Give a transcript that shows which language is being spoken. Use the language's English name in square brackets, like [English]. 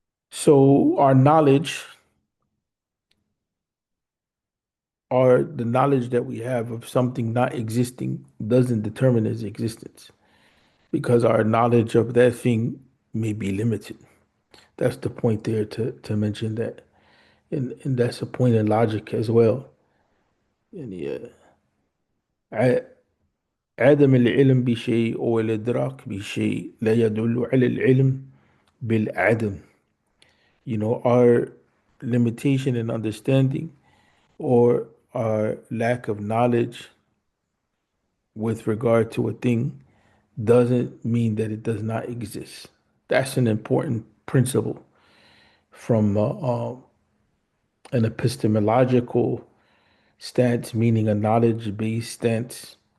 [English] So our knowledge, or the knowledge that we have of something not existing, doesn't determine its existence because our knowledge of that thing may be limited. That's the point there to mention that. And that's a point in logic as well. [Arabic] يعني عدم العلم بشيء أو الإدراك بشيء لا يدل على العلم بالعدم. [English] Our limitation in understanding or our lack of knowledge with regard to a thing doesn't mean that it does not exist. That's an important principle from an epistemological stance, meaning a knowledge-based stance.